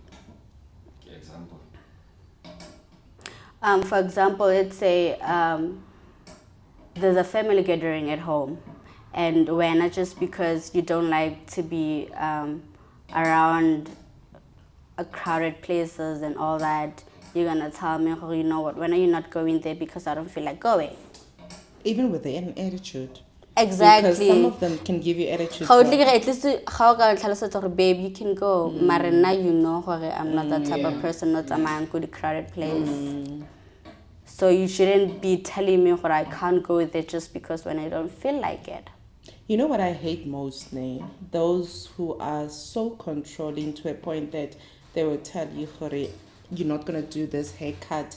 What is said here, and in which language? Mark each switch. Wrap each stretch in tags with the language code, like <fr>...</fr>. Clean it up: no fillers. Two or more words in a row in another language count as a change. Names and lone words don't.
<en>For example, let's say there's a family gathering at home, and when just because you don't like to be around crowded places and all that, you're gonna tell me, oh, you know what, when are you not going there because I don't feel like going? Even with an attitude. Exactly. Because some of them can give you attitude.</en> <tn>Ga o tle ke re,</tn> <en>at least</en> <tn>ga o ka tlhalosetsa gore</tn> <en>babe you can go</en> <tn>mare nna</tn> <en>you know gore I'm not that type of person not</en> <tn>tsamayang go</tn> <en>the crowded place. So you shouldn't be telling me gore I can't go there just because when I don't feel like it. You know what I hate most, ne? Those who are so controlling to a point that they will tell you, "Hore, you're not gonna do this haircut.</en>